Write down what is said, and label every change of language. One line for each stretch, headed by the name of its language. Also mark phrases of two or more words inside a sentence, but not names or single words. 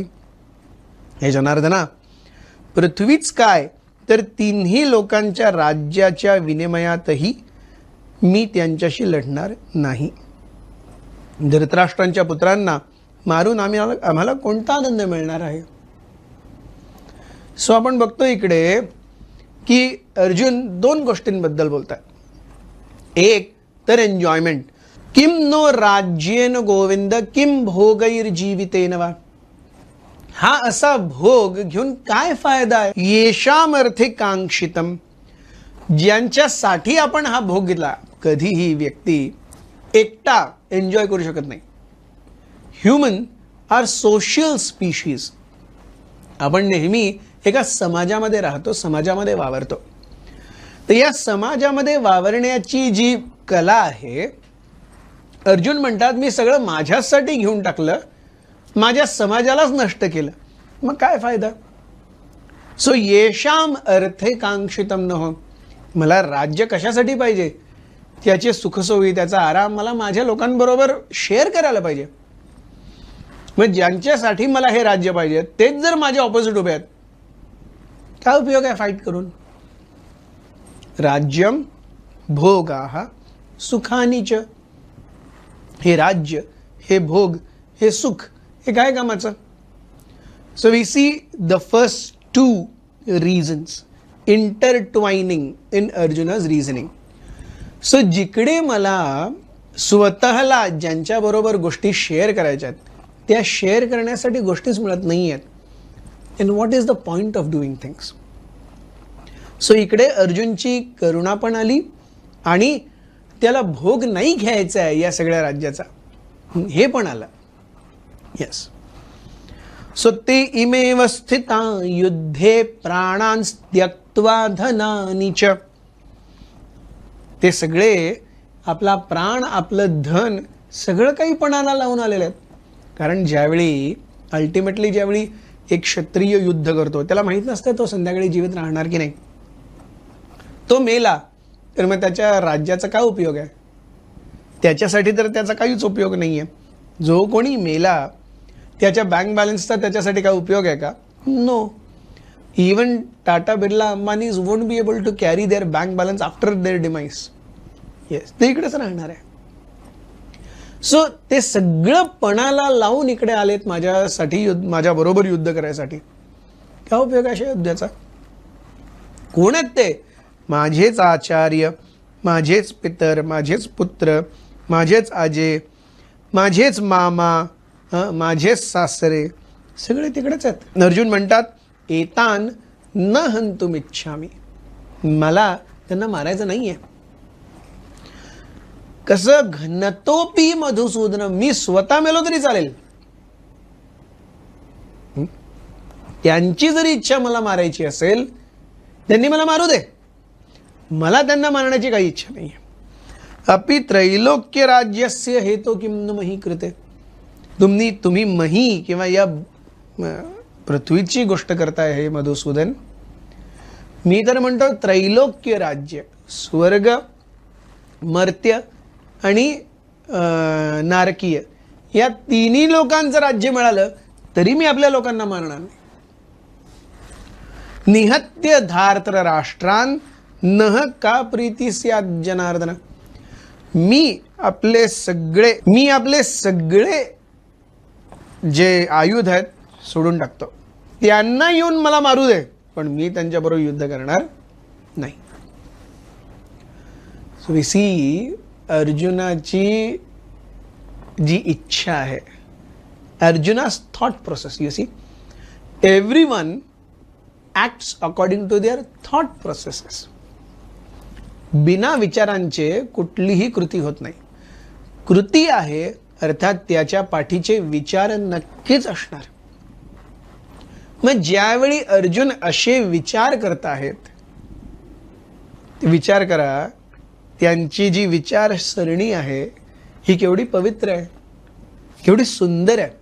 Marathi: हे जनार्दना, पृथ्वीच काय तर 3ही लोकांच्या राज्याच्या विनिमयातही मी त्यांच्याशी लढणार नाही। धृतराष्ट्रांच्या पुत्रांना मारून आम्हाला कोणता आनंद मिळणार आहे। सो आपण बघतो इकडे की अर्जुन 2 गोष्टींबद्दल बोलतात। एक तर एन्जॉयमेंट,
Sanskrit: किम नो राज्येन गोविंद किम भोगैर्जीवितेन वा।
Marathi: हा असा भोग घेऊन काय फायदा आहे।
Sanskrit: येषाम अर्थे कांक्षितम,
Marathi: ज्यांच्यासाठी आपण हा भोग घेतला। कधीही व्यक्ती एकटा एन्जॉय करू शकत नाही।
English: Human are social species.
Marathi: आपण नेहमी एका समाजामध्ये राहतो, समाजामध्ये वावरतो। तर या समाजामध्ये वावरण्याची जी कला आहे, अर्जुन म्हणतात मी सगळं माझ्यासाठी घेऊन टाकलं, माझ्या समाजालाच नष्ट केलं, मग काय फायदा।
Sanskrit: सो येषाम अर्थे कांक्षितम नः,
Marathi: मला राज्य कशासाठी पाहिजे, त्याचे सुखसोयी, त्याचा आराम मला माझ्या लोकांबरोबर शेअर करायला पाहिजे। मग ज्यांच्यासाठी मला हे राज्य पाहिजे तेच जर माझे ऑपोजिट उभे आहेत, काय उपयोग आहे फाईट करून।
Sanskrit: राज्यम भोगाः सुखानि च,
Marathi: हे राज्य, हे भोग, हे सुख, हे काय कामाचं।
English: So we see the first 2 reasons intertwining in Arjuna's reasoning.
Marathi: सो जिकडे मला स्वतःला ज्यांच्याबरोबर गोष्टी शेअर करायच्या आहेत त्या शेअर करण्यासाठी गोष्टीच मिळत नाही आहेत,
English: And what is the point of doing things.
Marathi: सो इकडे अर्जुनची करुणा पण आली आणि त्याला भोग नाही घ्यायचा आहे या सगळ्या राज्याचा, हे पण आलं.
English: Yes. So
Sanskrit: ते इमेव स्थिता युद्धे प्राणान् त्यक्त्वा धनानि च.
Marathi: ते सगळे आपला प्राण, आपलं धन, सगळं काही पणाला लावून आलेले आहेत. कारण ज्यावेळी अल्टिमेटली ज्यावेळी एक क्षत्रिय युद्ध करतो, त्याला माहीत नसतं तो संध्याकाळी जीवित राहणार की नाही. तो मेला तर मग त्याच्या राज्याचा काय उपयोग आहे? त्याच्यासाठी तर त्याचा काहीच उपयोग नाही आहे. जो कोणी मेला त्याच्या
English: bank balanceचा
Marathi: त्याच्यासाठी काय उपयोग आहे का?
English: No. Even Tata, Birla, Ambanis won't be able to carry their bank balance after their demise.
Marathi: येस, ते इकडेच राहणार आहे. सो ते सगळं पणाला लावून इकडे आलेत माझ्यासाठी, माझ्या बरोबर युद्ध करायसाठी. काय उपयोग आहे अशा युद्धाचा? कोण आहेत ते? माझेच आचार्य, माझेच पितर, माझेच पुत्र, माझेच आजे, माझेच मामा, माझेच सासरे, सगळे तिकडेच आहेत. अर्जुन म्हणतात
Sanskrit: एतान न हंतुम इच्छामी.
Marathi: मला त्यांना मारायचं नाहीये. कसं
Sanskrit: घनतोपी मधुसूदन,
Marathi: मी स्वतः मेलो तरी चालेल. त्यांची जरी इच्छा मला मारायची असेल, त्यांनी मला मारू दे. मला त्यांना मारण्याची काही इच्छा नाही.
Sanskrit: अपि त्रैलोक्य राज्यस्य हेतो किम न मही कृते.
Marathi: तुम्ही मही किंवा या पृथ्वीची गोष्ट करताय हे मधुसूदन. मी तर म्हणतो त्रैलोक्य राज्य, स्वर्ग, मर्त्य आणि नारकीय, या तिन्ही लोकांचं राज्य मिळालं तरी मी आपल्या लोकांना मारणार नाही.
Sanskrit: निहत्य धार्त्र राष्ट्रान नह का प्रीती स्यात् जनार्दन.
Marathi: मी आपले सगळे जे आयुध आहेत सोडून टाकतो. त्यांना येऊन मला मारू दे, पण मी त्यांच्याबरोबर युद्ध करणार नाही.
English: So we see
Marathi: अर्जुनाची जी इच्छा आहे, अर्जुनास
English: thought process. You see everyone acts according to their thought processes.
Marathi: बिना विचारांचे कुठलीही कृती होत नाही. कृती आहे अर्थात त्याच्या पाठीचे विचार नक्कीच असणार. मग ज्यावेळी अर्जुन असे विचार करत आहेत, विचार करा त्यांची जी विचारसरणी आहे ही केवढी पवित्र आहे, केवढी सुंदर आहे.